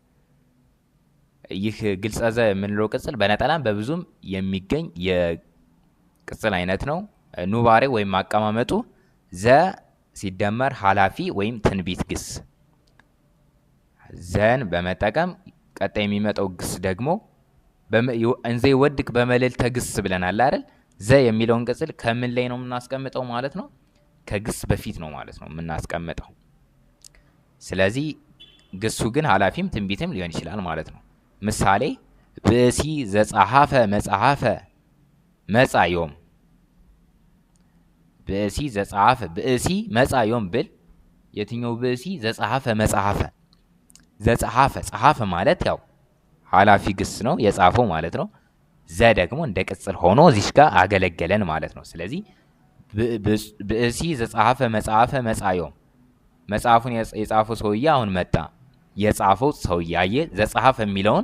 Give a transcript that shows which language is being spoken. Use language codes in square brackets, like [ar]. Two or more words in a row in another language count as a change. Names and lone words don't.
[am] ይህ ግልጸ ዘ የምንለው ቅጽል በነጠላም በብዙም የሚገኝ የቅጽል አይነት ነው። ኑባሬ ወይም አቀማመጡ ዘ ሲደመር ኃላፊ ወይም ትንቢት ግስ ዘን በመጠቀም ቀጣይ የሚመጣው ግስ ደግሞ [gez] እንዘ ይወድቅ [am] በመልዕልተ ግስ ብለናል አይደል? ዘ የሚለውን ቅጽል ከምን ላይ ነው የምናስቀምጠው ማለት ነው? ከግስ በፊት ነው ማለት ነው የምናስቀምጠው። ስለዚህ ግሱ ግን ኃላፊም ትንቢትም ሊሆን ይችላል ማለት ነው። ምሳሌ [gez] ብእሲ ዘጸሐፈ መጽሐፈ መጻ ዮም። ብእሲ ዘጸሐፈ ብእሲ መጻ ዮም [am] ብል የትኛው ብእሲ? [gez] ዘጸሐፈ መጽሐፈ። [am] ዘጸሐፈ ጸሐፈ ማለት ያው ኃላፊ ግስ ነው የጻፈው ማለት ነው። ዘ ደግሞ እንደ ቅጽል ሆኖ እዚሽ ጋር አገለገለን ማለት ነው። ስለዚህ [gez] ብእሲ ዘጸሐፈ መጽሐፈ መጻ ዮም፣ [am] መጽሐፉን የጻፈው ሰውዬ አሁን መጣ። የጻፈው ሰውዬ አየ ዘጸሐፈ የሚለውን